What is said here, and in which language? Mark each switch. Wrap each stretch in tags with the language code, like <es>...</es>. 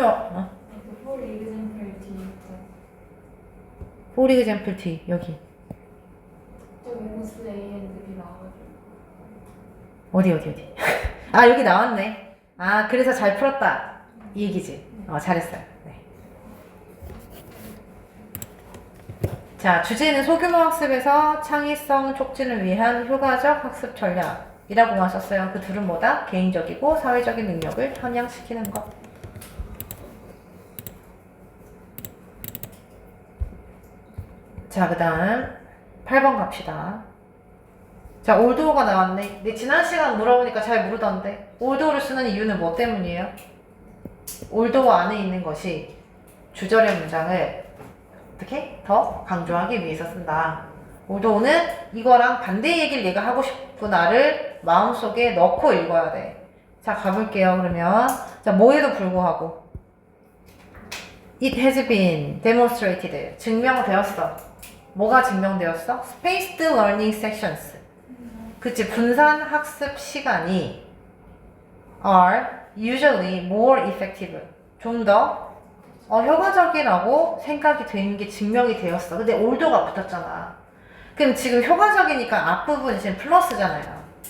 <ko>그 for example D 있죠.</ko> <en>for example T,</en> <ko>여기. 저기 보스 A and B 나와가지고. 어디. 아, 여기 나왔네. 아, 그래서 잘 풀었다. 이 얘기지. 잘했어요. 네. 자, 주제는 소규모 학습에서 창의성 촉진을 위한 효과적 학습 전략이라고만 썼어요. 그 둘은 뭐다? 개인적이고 사회적인 능력을 편향시키는 것. 자, 그 다음 8번 갑시다. 자, 올드오가 나왔네. 근데 지난 시간 물어보니까 잘 모르던데. 올드오를 쓰는 이유는 뭐 때문이에요? 올드오 안에 있는 것이 주절의 문장을 어떻게 더 강조하기 위해서 쓴다. 올드오는 이거랑 반대 얘기를 내가 하고 싶구나를 마음속에 넣고 읽어야 돼. 자, 가볼게요. 그러면 자, 뭐에도 불구하고</ko> <en>It has been demonstrated.</en> <ko>증명되었어. 뭐가 증명되었어?</ko> <en>Spaced learning sections.</en> <ko>그치, 분산 학습 시간이</ko> <en>are usually more effective.</en> <ko>좀 더 효과적이라고 생각이 되는 게 증명이 되었어. 근데 올드가 붙었잖아. 그럼 지금 효과적이니까 앞부분이 지금 플러스잖아요.</ko>